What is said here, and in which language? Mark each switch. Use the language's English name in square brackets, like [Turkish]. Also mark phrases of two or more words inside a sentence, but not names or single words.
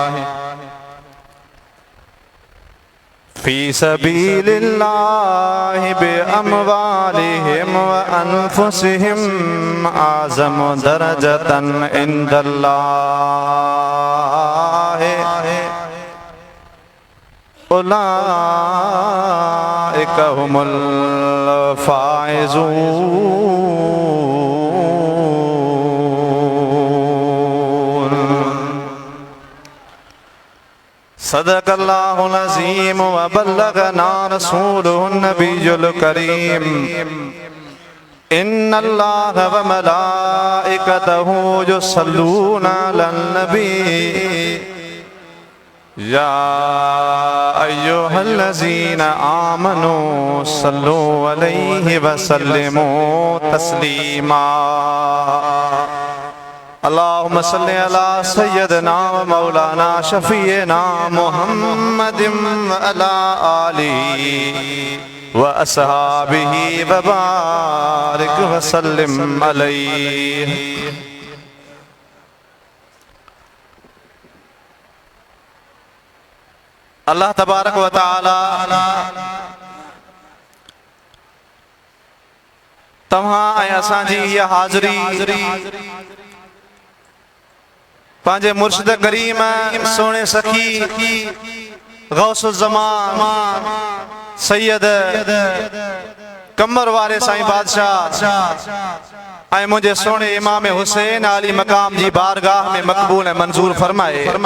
[Arabic] في سبيل الله بأموالهم وأنفسهم أعظم درجة عند الله أولئك هم الفائزون. صدق الله العظيم وبلغنا رسوله النبي الكريم. إن الله وملائكته يصلون على النبي يا أيها الذين آمنوا صلوا عليه وسلموا تسليما. اللهم صل على سيدنا ومولانا شفيعنا محمد وعلى آله وأصحابه وبارك وسلم عليه. [Sindhi] अल्लाह तबारक व तआला तव्हां ऐं असांजी इहा हाज़िरी पंहिंजे मुर्शिद करीम सोने सखी गौसुल ज़मान सैयद कमर वारे साईं बादशाह ऐं मुंहिंजे सोने इमाम हुसैन आली मकाम जी बारगाह में मक़बूल ऐं मंज़ूर फरमाए।